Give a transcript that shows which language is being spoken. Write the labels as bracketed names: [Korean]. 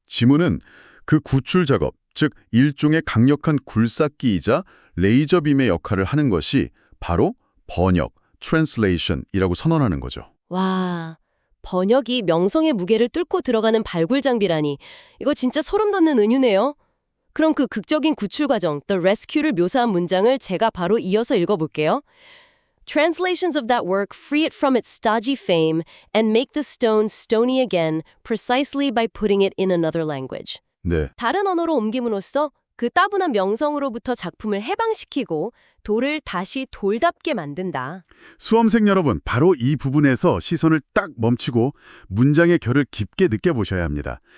[Korean] 지문은 그 구출 작업, 즉 일종의 강력한 굴삭기이자 레이저빔의 역할을 하는 것이 바로 번역, translation이라고 선언하는 거죠. 와, 번역이 명성의 무게를 뚫고 들어가는 발굴 장비라니 이거 진짜 소름 돋는 은유네요. 그럼 그 극적인 구출 과정, [English] The Rescue [Korean] 를 묘사한 문장을 제가 바로 이어서 읽어볼게요. [English] Translations of that work free it from its stodgy fame and make the stone stony again precisely by putting it in another language. [Korean] 네, 다른 언어로 옮김으로써 그 따분한 명성으로부터 작품을 해방시키고 돌을 다시 돌답게 만든다. 수험생 여러분, 바로 이 부분에서 시선을 딱 멈추고 문장의 결을 깊게 느껴보셔야 합니다.